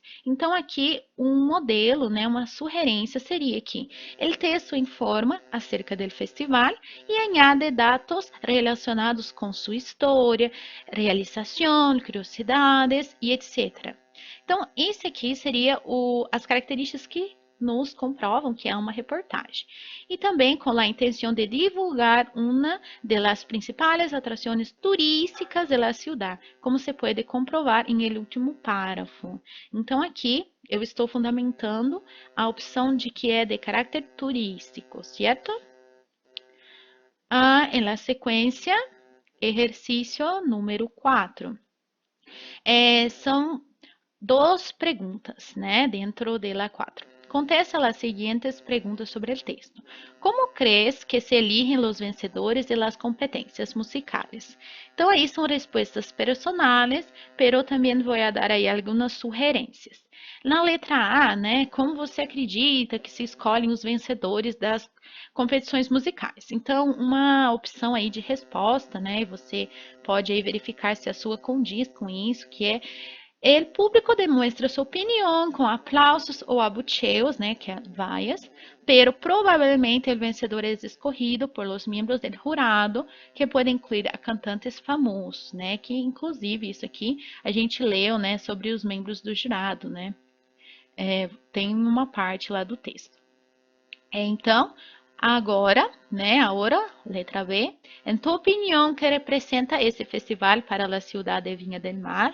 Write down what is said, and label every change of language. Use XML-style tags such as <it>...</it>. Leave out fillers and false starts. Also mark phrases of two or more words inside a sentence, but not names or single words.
<pt>Então, aqui, um modelo, né, uma sugerência seria que o texto informa acerca do festival e añade dados relacionados com sua história, realização, curiosidades e etc. Então, esse aqui seria as características que nos comprovam que é uma reportagem. E também com a intenção de divulgar uma das principais atrações turísticas da cidade, como se pode comprovar em</pt> <es>el último párrafo.</es> <pt>Então, aqui eu estou fundamentando a opção de que é de caráter turístico, certo? Em la sequência, exercício número 4. São duas perguntas, né, dentro da 4.</pt> <es>Contesta las siguientes preguntas sobre el texto. ¿Cómo crees que se eligen los vencedores de las competencias musicales?</es> <pt>Então, aí são respostas personais, pero também vou dar aí algumas sugerências. Na letra A, né, como você acredita que se escolhem os vencedores das competições musicais? Então, uma opção aí de resposta, né, você pode aí verificar se a sua condiz com isso, que é</pt> <es>el público demuestra su opinión con aplausos o abucheos,</es> <pt>né, que é vaias,</pt> <es>pero probablemente el vencedor es escogido por los miembros del jurado,</es> <pt>que pode incluir a cantantes famosos, né, que inclusive isso aqui a gente leu, né, sobre os membros do jurado, né, tem uma parte lá do texto. Então, agora, né, agora, letra B, em tua opinião, que representa esse festival para a cidade de Vinha del Mar?</pt>